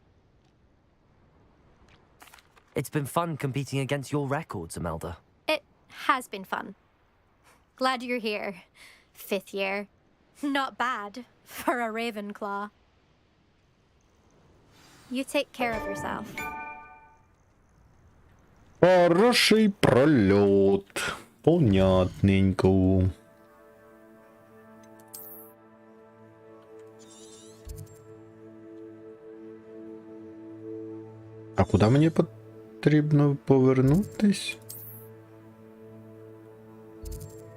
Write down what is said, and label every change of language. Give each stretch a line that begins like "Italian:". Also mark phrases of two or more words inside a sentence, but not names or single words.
English: It's been fun competing against your records, Imelda. It has been fun. Glad you're here. 5th year. Not bad for a Ravenclaw. You take care of yourself.
Russian: Хороший прольот. Понятненько.
Ukrainian: А куди мені потрібно повернутись?